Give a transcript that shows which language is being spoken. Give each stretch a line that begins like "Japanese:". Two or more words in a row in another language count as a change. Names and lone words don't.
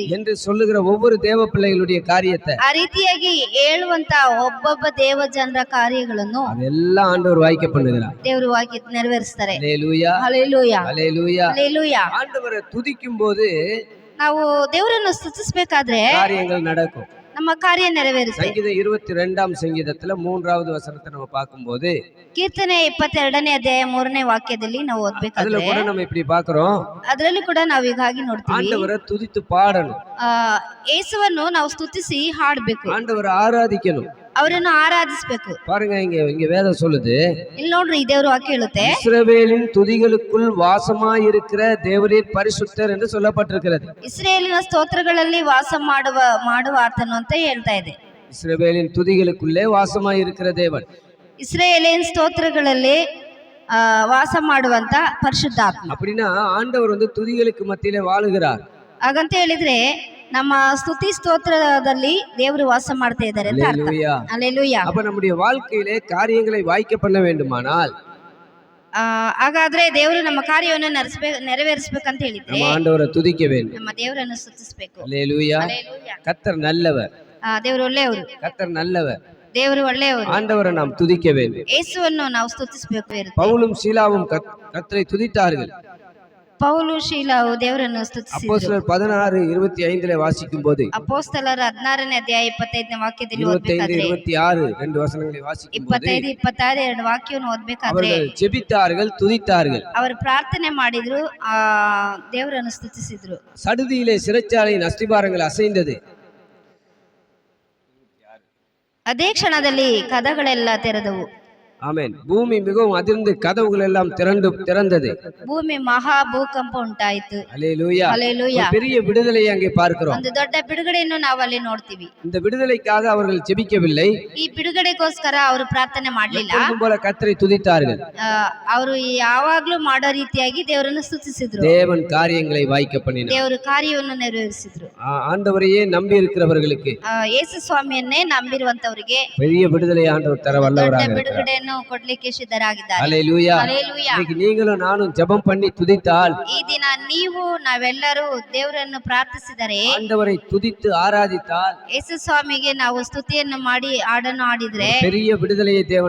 Tamil: என்று சொல்லுகிற ஒவ்வொரு தேவ பிள்ளைகளுடைய காரியத்தை,
Kannada: ಆ ರೀತಿಯಾಗಿ ಹೇಳುವಂತ ಒಬ್ಬೊಬ್ಬ ದೇವ ಜನರ ಕಾರ್ಯಗಳನ್ನು
Tamil: அதெல்லாம் ஆண்டவர் வாய்க்க பண்ணுகிறார்.
Kannada: ದೇವರು ವಾಕ್ಯ ನೆರವೇರಿಸ್ತಾರೆ.
Tamil: ஹல்லேலூயா
Kannada: ಹಲ್ಲೆಲೂಯಾ
Tamil: ஹல்லேலூயா
Kannada: ಹಲ್ಲೆಲೂಯಾ.
Tamil: ஆண்டவரை துதிக்கும் போது
Kannada: ನಾವು ದೇವರನ್ನು ಸ್ತುತಿಸಬೇಕಾದ್ರೆ
Tamil: காரியங்கள் நடக்கும்.
Kannada: ನಮ್ಮ ಕಾರ್ಯ ನೆರವೇರುತ್ತೆ.
Tamil: சங்கீதம் 22ஆம் சங்கீதத்துல 3வது வசனத்தை நம்ம பார்க்கும்போது,
Kannada: ಕೀರ್ತನೆ 22ನೇ ಅಧ್ಯಾಯ 3ನೇ ವಾಕ್ಯದಲ್ಲಿ ನಾವು
Tamil: அதுல
Kannada: ಓದ್ಬೇಕಾದ್ರೆ,
Tamil: கூட நம்ம இப்படி பாக்குறோம்,
Kannada: ಅದರಲ್ಲೂ ಕೂಡ ನಾವು ಹೀಗಾಗಿ ನೋಡ್ತೀವಿ,
Tamil: ஆண்டவரை துதித்து பாடணும்,
Kannada: ಯೇಸುವನ್ನು ನಾವು ಸ್ತುತಿಸಿ ಹಾಡ್ಬೇಕು,
Tamil: ஆண்டவரை ஆராதிக்கணும்,
Kannada: ಅವರನ್ನು ಆರಾಧಿಸಬೇಕು.
Tamil: பாருங்க, இங்க வேதம் சொல்லுது,
Kannada: ಇಲ್ಲಿ ನೋಡ್ರಿ, ದೇವರು ವಾಕ್ಯ ಹೇಳುತ್ತೆ,
Tamil: இஸ்ரவேலின் துதிகளுக்குள் வாசமாயிருக்கிற தேவரீர் பரிசுத்தர் என்று சொல்லப்பட்டிருக்கிறது.
Kannada: ಇಸ್ರೇಲಿನ ಸ್ತೋತ್ರಗಳಲ್ಲಿ ವಾಸ ಮಾಡುವ ಆತನು ಅಂತ ಹೇಳ್ತಾ ಇದೆ.
Tamil: இஸ்ரவேலின் துதிகளுக்குள்ளே வாசமாயிருக்கிற தேவன்,
Kannada: ಇಸ್ರೇಲಿನ ಸ್ತೋತ್ರಗಳಲ್ಲಿ ವಾಸ ಮಾಡುವಂತ ಪರಿಶುದ್ಧಾತ್ಮ.
Tamil: அப்படின்னா ஆண்டவர் துதிகளுக்கு மத்தியிலே வாழுகிறார்.
Kannada: ಹಾಗಂತ ಹೇಳಿದ್ರೆ ನಮ್ಮ ಸ್ತುತಿ ಸ್ತೋತ್ರದಲ್ಲಿ ದೇವರು ವಾಸ ಮಾಡ್ತಾ ಇದ್ದಾರೆ ಅಂತ ಅರ್ಥ. ಹಲ್ಲೆಲೂಯಾ.
Tamil: அப்ப நம்முடைய வாழ்க்கையிலே காரியங்களை வாய்க்க பண்ண வேண்டுமானால்,
Kannada: ಹಾಗಾದ್ರೆ ದೇವರು ನಮ್ಮ ಕಾರ್ಯವನ್ನು ನೆರವೇರಿಸಬೇಕಂತ ಹೇಳಿದ್ರೆ
Tamil: நம்ம ஆண்டவரை துதிக்க வேண்டும்,
Kannada: ನಮ್ಮ ದೇವರನ್ನು ಸ್ತುತಿಸಬೇಕು.
Tamil: ஹல்லேலூயா. கர்த்தர் நல்லவர்,
Kannada: ದೇವರು ಒಳ್ಳೆಯವರು,
Tamil: கர்த்தர் நல்லவர்,
Kannada: ದೇವರು ಒಳ್ಳೆಯವರು.
Tamil: ஆண்டவரை நாம் துதிக்க வேண்டும்.
Kannada: ಯೇಸುವನ್ನು ನಾವು ಸ್ತುತಿಸಬೇಕು.
Tamil: பவுலும் சீலாவும் கர்த்தரை துதித்தார்கள்.
Kannada: ಪೌಲು ಶೀಲವು ದೇವರನ್ನು ಸ್ತುತಿಸಿದರು.
Tamil: அப்போஸ்தலர் 16:25 வாசிக்கும் போது
Kannada: ಅಪೊಸ್ತಲರ 16ನೇ ಅಧ್ಯಾಯ 25ನೇ ವಾಕ್ಯದಲ್ಲಿ
Tamil: 25
Kannada: ಓದಬೇಕಾದ್ರೆ
Tamil: 26 2 ವಚನங்களை வாசிக்கும் போது
Kannada: 25 26 ಎರಡು ವಾಕ್ಯವನ್ನು ಓದಬೇಕಾದ್ರೆ
Tamil: அவர்கள் ஜெபித்தார்கள், துதித்தார்கள்.
Kannada: ಅವರು ಪ್ರಾರ್ಥನೆ ಮಾಡಿದ್ರು, ದೇವರನ್ನು ಸ್ತುತಿಸಿದ್ರು.
Tamil: சடுதியிலே சிறைச்சாலையின் அஸ்திபாரங்கள் அசைந்தது.
Kannada: ಅದೇ ಕ್ಷಣದಲ್ಲಿ ಕದಗಳೆಲ್ಲ ತೆರೆದವು.
Tamil: ஆமென். பூமி மிகவும் அதிர்ந்து கதவுகள் எல்லாம் திறந்தது.
Kannada: ಭೂಮಿ ಮಹಾ ಭೂಕಂಪ ಉಂಟಾಯಿತು.
Tamil: அல்லேலூயா.
Kannada: ಹಲ್ಲೆಲೂಯಾ.
Tamil: ஒரு பெரிய விடுதலையை அங்கே பார்க்கிறோம்.
Kannada: ಒಂದು ದೊಡ್ಡ ಬಿಡುಗಡೆಯನ್ನು ನಾವು ಅಲ್ಲಿ ನೋಡ್ತೀವಿ.
Tamil: இந்த விடுதலைக்காக அவர்கள் ஜெபிக்கவில்லை.
Kannada: ಈ ಬಿಡುಗಡೆಗೋಸ್ಕರ ಅವರು ಪ್ರಾರ್ಥನೆ ಮಾಡಲಿಲ್ಲ.
Tamil: எப்பொழுதும் போல கர்த்தரை துதித்தார்கள்.
Kannada: ಅವರು ಯಾವಾಗ್ಲೂ ಮಾಡೋ ರೀತಿಯಾಗಿ ದೇವರನ್ನು ಸ್ತುತಿಸಿದ್ರು.
Tamil: தேவன் காரியங்களை வாய்க்க பண்ணினார்.
Kannada: ದೇವರು ಕಾರ್ಯವನ್ನು ನೆರವೇರಿಸಿದ್ರು.
Tamil: ஆண்டவரையே நம்பி இருக்கிறவர்களுக்கு
Kannada: ಯೇಸು ಸ್ವಾಮಿಯನ್ನೇ ನಂಬಿರುವಂತವರಿಗೆ
Tamil: பெரிய விடுதலை ஆண்டவர் தர வல்லவராக
Kannada: ದೊಡ್ಡ
Tamil: இருக்கிறார்.
Kannada: ಬಿಡುಗಡೆಯನ್ನು ಕೊಡ್ಲಿಕ್ಕೆ ಸಿದ್ಧರಾಗಿದ್ದಾರೆ.
Tamil: அல்லேலூயா.
Kannada: ಹಲ್ಲೆಲೂಯಾ.
Tamil: இன்னைக்கு நீங்களும் நானும் ஜெபம் பண்ணி துதித்தால்,
Kannada: ಈ ದಿನ ನೀವು ನಾವೆಲ್ಲರೂ ದೇವರನ್ನು ಪ್ರಾರ್ಥಿಸಿದರೆ,
Tamil: ஆண்டவரை துதித்து ஆராதித்தால்,
Kannada: ಯೇಸು ಸ್ವಾಮಿಗೆ ನಾವು ಸ್ತುತಿಯನ್ನು ಮಾಡಿ ಹಾಡನ್ನು ಹಾಡಿದ್ರೆ
Tamil: பெரிய விடுதலையை தேவன்